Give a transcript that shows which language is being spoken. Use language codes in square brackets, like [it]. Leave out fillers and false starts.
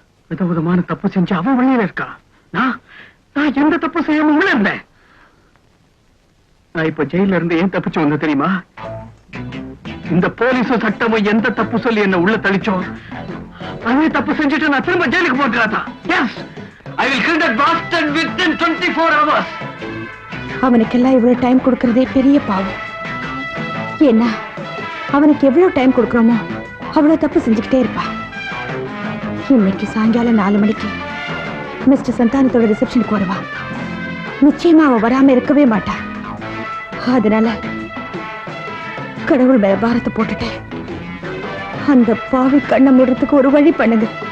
[ta] விதவிதமான தப்பு செஞ்சு அவன் வெளியில இருக்கான். நான் எந்த தப்பு செய்யாம உள்ள இருந்தேன். நான் இப்ப ஜெயில இருந்து ஏன் தப்பிச்சு வந்த தெரியுமா? இந்த போலீஸும் சட்டமும் எந்த தப்பு சொல்லி என்ன உள்ள தள்ளிச்சோ அதே தப்பு செஞ்சுட்டு நான் திரும்ப ஜெயிலுக்கு போட்டுறாதான். [en] Yes, I will kill that bastard within 24 hours. [ta] அவனுக்கெல்லாம் இவ்வளவு டைம் கொடுக்கறதே பெரிய பாவம். ஏன்னா அவனுக்கு எவ்வளவு டைம் கொடுக்கறோமோ அவ்வளவு தப்பு செஞ்சுக்கிட்டே இருப்பா. இன்னைக்கு சாயங்காலம் 4 மணிக்கு மிஸ்டர் சந்தானத்தோட ரிசப்ஷனுக்கு வருவா. நிச்சயமா அவ வராம இருக்கவே மாட்டா. அதனால கடவுள் மேல பாரத்தை போட்டுட்டு அந்த பாவி கண்ணை மூடுறதுக்கு ஒரு வழி பண்ணுங்க.